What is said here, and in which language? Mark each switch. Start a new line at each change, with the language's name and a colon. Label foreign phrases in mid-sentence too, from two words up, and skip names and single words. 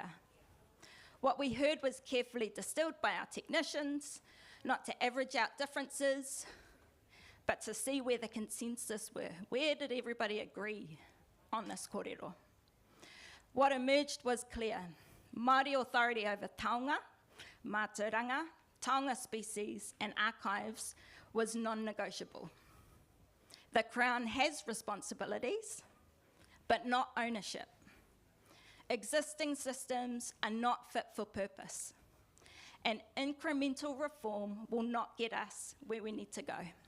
English: What we heard was carefully distilled by our technicians, not to average out differences, but to see where the consensus were. Where did everybody agree on this kōrero? What emerged was clear. Māori authority over
Māori: taonga, mātauranga, taonga
English: species, and archives was non-negotiable. The Crown has responsibilities, but not ownership. Existing systems are not fit for purpose, and incremental reform will not get us where we need to go.